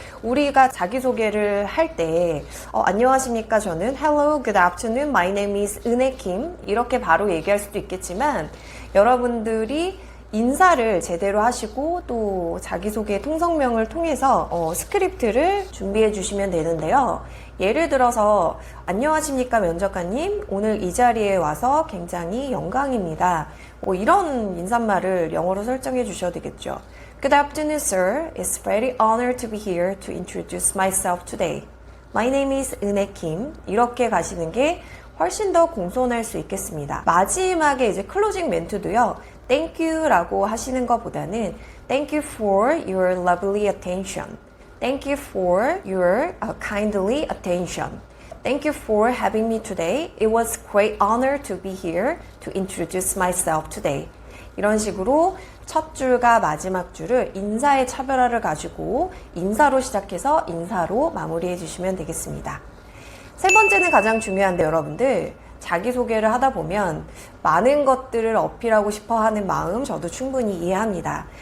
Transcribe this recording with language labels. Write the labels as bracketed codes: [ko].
[ko] 우리가 자기소개를 할 때 안녕하십니까, 저는 [en] Hello, good afternoon, my name is [ko] 은혜 김 이렇게 바로 얘기할 수도 있겠지만 여러분들이 인사를 제대로 하시고 또 자기소개 통성명을 통해서 스크립트를 준비해 주시면 되는데요. 예를 들어서 안녕하십니까 면접관님, 오늘 이 자리에 와서 굉장히 영광입니다. 뭐 이런 인사말을 영어로 설정해 주셔도 되겠죠. [en] Good afternoon, sir. It's very honored to be here to introduce myself today. My name is 은혜 김. [ko] 이렇게 가시는 게 훨씬 더 공손할 수 있겠습니다. 마지막에 이제 클로징 멘트도요. [en] Thank you라고 [ko] 하시는 것보다는 [en] Thank you for your lovely attention. Thank you for your kindly attention. Thank you for having me today. It was great honor to be here to introduce myself today. [ko] 이런 식으로 첫 줄과 마지막 줄을 인사의 차별화를 가지고 인사로 시작해서 인사로 마무리해 주시면 되겠습니다. 세 번째는 가장 중요한데 여러분들 자기소개를 하다 보면 많은 것들을 어필하고 싶어 하는 마음 저도 충분히 이해합니다.